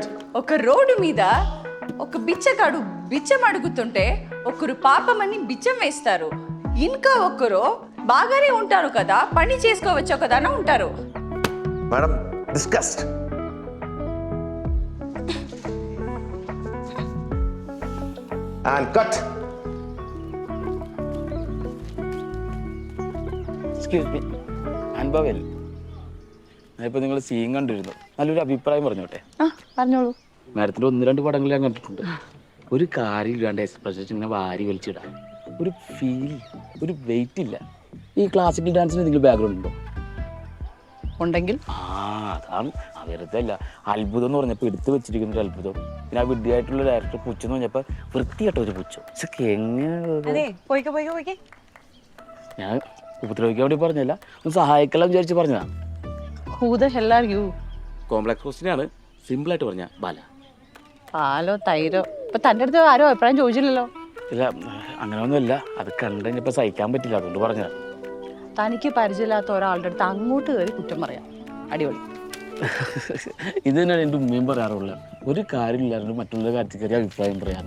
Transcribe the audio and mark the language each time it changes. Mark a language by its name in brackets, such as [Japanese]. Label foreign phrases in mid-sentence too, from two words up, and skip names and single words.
[Telugu] ఒక రోడ్డు మీద ఒక బిచ్చగాడు బిచ్చం అడుగుతుంటే ఒకరు పాపమని బిచ్చం వేస్తారు, ఇంకా ఒకరు బాగానే ఉంటారు కదా, పని చేసుకోవచ్చు కదా అని ఉంటారు. [English] Madam discussed. And cut. Excuse me, [Malayalam] അനുഭവൽ ഞാനിപ്പോൾ നിങ്ങൾ സീൻ കണ്ടിരുന്നു, നല്ലൊരു അഭിപ്രായം പറഞ്ഞോട്ടെ. പറഞ്ഞോളൂ. മാഡത്തിൻ്റെ 1-2 പടങ്ങൾ ഞാൻ കണ്ടിട്ടുണ്ട്. ഒരു കാര്യമില്ലാണ്ട് എക്സ്പ്രഷൻ ഇങ്ങനെ വാരി വലിച്ചിടാൻ, ഒരു ഫീൽ, ഒരു വെയിറ്റ് ഇല്ല. ഈ ക്ലാസിക്കൽ ഡാൻസിന് എന്തെങ്കിലും ബാക്ക്ഗ്രൗണ്ട് ഉണ്ടോ? ഉണ്ടെങ്കിൽ അതാണ് വെറുതെ അല്ല. അത്ഭുതം എന്ന് പറഞ്ഞപ്പോൾ എടുത്തു വെച്ചിരിക്കുന്ന ഒരു അത്ഭുതം. പിന്നെ ആ വിഡ്ഢിയായിട്ടുള്ള ഡയറക്ടർ പുച്ഛം എന്ന് പറഞ്ഞപ്പോൾ വൃത്തിയായിട്ട ഒരു പുച്ഛം. ഇതൊക്കെ എങ്ങനെ ഞാൻ ഉപദ്രവിക്കാൻ വേണ്ടി പറഞ്ഞല്ല, ഒന്ന് സഹായിக்கலாம் വിചാരിച്ച് പറഞ്ഞതാ. [English] Who the hell are you? [Malayalam] കോംപ്ലക്സ് ക്വസ്റ്റ്യനാണ്, സിമ്പിളായിട്ട് പറഞ്ഞ ബാല. പാലോ തൈരോ ഇപ്പൊ തൻ്റെ അടുത്ത് ആരോ അഭിപ്രായം ചോദിച്ചില്ലല്ലോ. ഇല്ല അങ്ങനെയൊന്നുമില്ല, അത് കണ്ടു കഴിഞ്ഞപ്പോൾ സഹിക്കാൻ പറ്റില്ല, അതുകൊണ്ട് പറഞ്ഞതാ. തനിക്ക് പരിചയമില്ലാത്ത ഒരാളുടെ അടുത്ത് അങ്ങോട്ട് കയറി കുറ്റം പറയാം. അടിപൊളി. ഇത് തന്നെയാണ് എൻ്റെ ഉമ്മയും പറയാറുള്ളത്. ഒരു കാര്യമില്ലാണ്ട് മറ്റുള്ള കാര്യത്തിൽ കയറി അഭിപ്രായം പറയാറ്.